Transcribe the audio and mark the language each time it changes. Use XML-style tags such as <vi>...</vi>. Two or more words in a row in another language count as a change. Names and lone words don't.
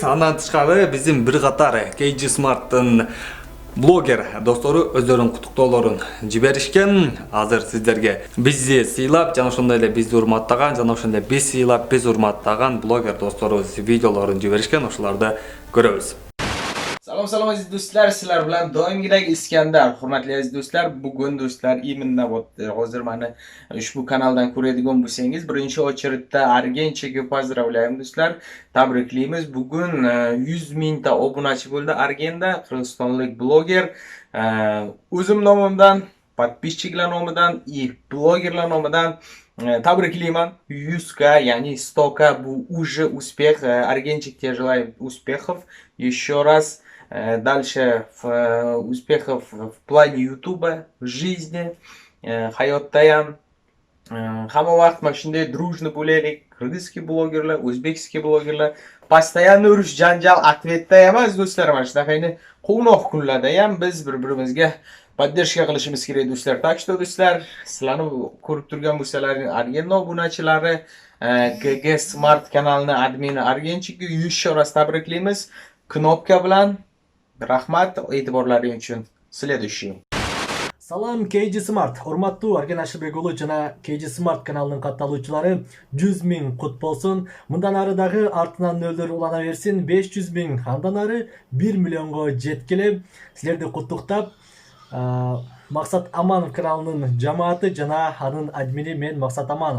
<ky>Андан тышкары биздин бир катар KG Smart'тын блогер достору өздөрүнүн куттуктоолорун жиберишкен. Азыр сиздерге бизди сыйлап, жана ошондой эле бизди урматтаган, жана ошондой биз сыйлап, биз урматтаган блогер досторубуз видеолорун жиберишкен. Ошолорду көрөбүз.</ky> <uz>Salom aziz do'stlar, sizlar bilan doimgidek Iskandar. Hurmatli aziz do'stlar, bugun do'stlar</uz> <ru>именно вот</ru> <uz>hozir meni ushbu kanaldan ko'radigan bo'lsangiz, birinchi очередda Argenchaga поздравляем do'stlar. Tabriklaymiz. Bugun 100 mingta obunachi bo'ldi Argenda, qirg'izistonlik bloger. O'zim nomimdan, подписчиклар nomidan, blogerlar nomidan tabriklayman. 100k, ya'ni 100k bu</uz> <ru>уже успех. Argenchikga желаю успехов. Еще раз Дальше успехов в плане Ютуба, в жизни,</ru> <uz>hayotdayam hamma vaqt mana shunday дружно bo'laylik. Qirg'izskiy blogerlar, o'zbekskiy blogerlar постоянно urush janjal ответda emas do'stlar. Mana shunaqangi quvnoq kunlarda ham biz bir-birimizga поддержка qilishimiz kerak do'stlar.</uz> <ru>Так что</ru> <uz>do'stlar, sizlarni ko'rib turgan bo'lsalaring Argen obunachilari, GG Smart kanalini admini Argenchiga 100 chorasi tabriklaymiz. Knopka bilan rahmat e'tiborlaring uchun.</uz> <ru>Следующий.</ru> <ky>Салам KG Smart. Урматтуу Арген Ашырбек уулу жана KG Smart каналынын катталуучулары 100 000 кут болсун. Мындан ары дагы артынан нөлдөр улана берсин. 500 000, андан ары 1 миллионго жеткиле. Силерди куттуктап, Максат Аманов каналынын жамааты жана анын админи мен Максат Аманов.</ky>